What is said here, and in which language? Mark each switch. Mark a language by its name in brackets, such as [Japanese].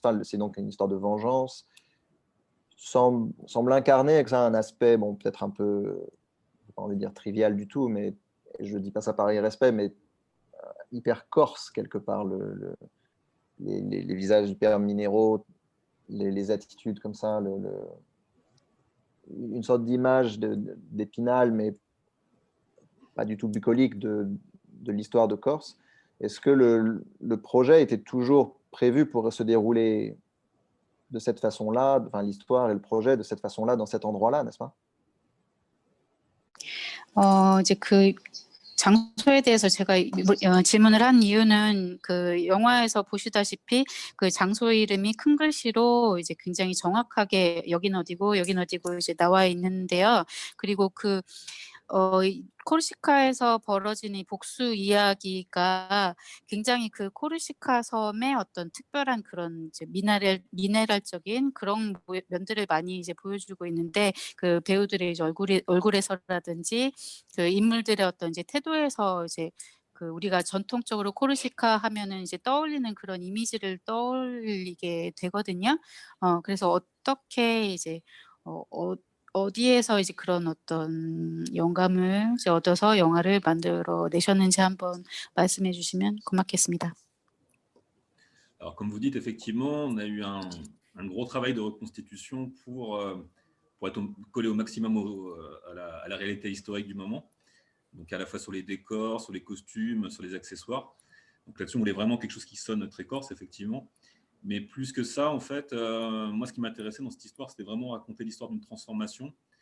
[French] Enfin, c'est donc une histoire de vengeance. Semble incarner avec ça un aspect, bon, peut-être un peu, j'ai pas envie de dire trivial du tout, mais je dis pas ça par irrespect, mais hyper corse quelque part, les visages hyper minéraux, les attitudes comme ça, une sorte d'image d'Épinal, mais pas du tout bucolique de l'histoire de Corse. Est-ce que le projet était toujours prévu pour se dérouler de cette façon-là, enfin l'histoire et le projet de cette façon-là, dans cet endroit-là, n'est-ce pas? [Korean] 이제 그 장소에 대해서 제가 질문을 한 이유는 그 영화에서 보시다시피 그 장소 이름이 큰 글씨로 이제 굉장히 정확하게 여긴 어디고 이제 나와 있는데요. 그리고 그 코르시카에서 벌어진 이 복수 이야기가 굉장히 그 코르시카 섬의 어떤 특별한 그런 이제 미네랄적인 그런 면들을 많이 이제 보여주고 있는데 그 배우들의 이제 얼굴에서라든지 그 인물들의 어떤 이제 태도에서 이제 그 우리가 전통적으로 코르시카 하면은 이제 떠올리는 그런 이미지를 떠올리게 되거든요. 그래서 어떻게 이제 어디에서 이제 그런 어떤 영감을 이제 얻어서 영화를 만들어 내셨는지 한번 말씀해 주시면 고맙겠습니다. [French] Alors, comme vous dites, effectivement, on a eu un gros travail de reconstitution pour être collé au maximum à la réalité historique du moment. Donc, à la fois sur les décors, sur les costumes, sur les accessoires. Donc, là-dessus, on voulait vraiment quelque chose qui sonne très corse, effectivement. Mais plus que ça, en fait, moi, ce qui m'intéressait dans cette histoire, c'était vraiment raconter l'histoire d'une transformation.